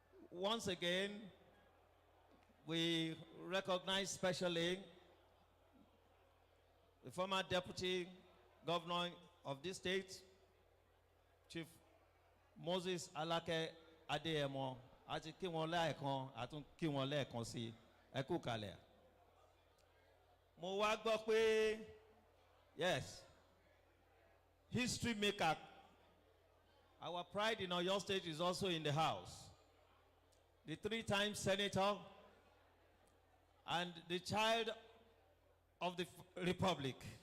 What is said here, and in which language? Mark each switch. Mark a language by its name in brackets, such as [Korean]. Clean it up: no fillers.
[English] Once again, we recognize specially the former deputy governor of this state, Chief Moses Alake Adeyemo. [Yoruba] Àti kí wọn lẹ́ẹ̀kan àtún kí wọn lẹ́ẹ̀kan sí ẹ kú kalẹ̀. Mo wá gbọ́ pé [English] yes, history maker, our pride in Oyo State is also in the house. The 3-time senator and the child of the Republic.